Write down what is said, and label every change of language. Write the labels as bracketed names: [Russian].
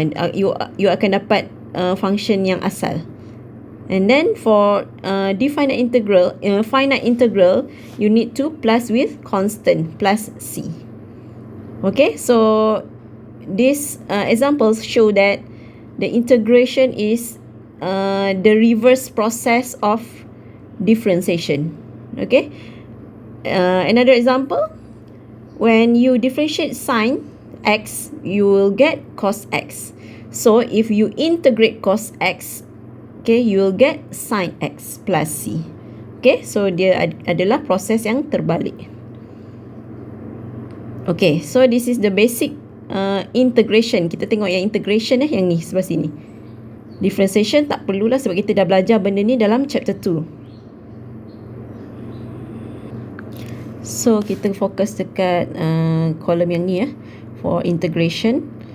[Malay] You akan dapat function yang asal. [English] And then for finite integral, you need to plus with constant, plus c. Okay, so these examples show that the integration is the reverse process of differentiation. Okay, another example, when you differentiate sine x, you will get cos x. So if you integrate cos x, okay, you will get sine x plus c. Okay, so [Malay] dia adalah proses yang terbalik. [English] Okay, so this is the basic integration. [Malay] Kita tengok yang integration yang ni sebelah sini. Differentiation tak perlulah sebab kita dah belajar benda ni dalam chapter 2. So kita fokus dekat kolom yang ni [English] for integration.